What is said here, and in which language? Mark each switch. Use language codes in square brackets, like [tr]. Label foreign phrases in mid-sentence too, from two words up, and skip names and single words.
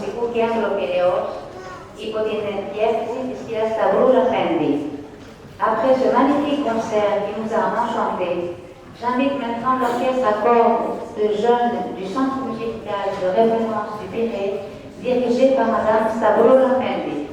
[el] Κέντρο Πειραιώς υπό την διεύθυνση της κυρίας Σταυρού Λαφέντη. [fr] Après ce magnifique concert qui nous a enchantés, j'invite maintenant l'orchestre à cordes de jeunes du Centre musical de référence du Pirée, dirigé par Madame Stavro Lafendi.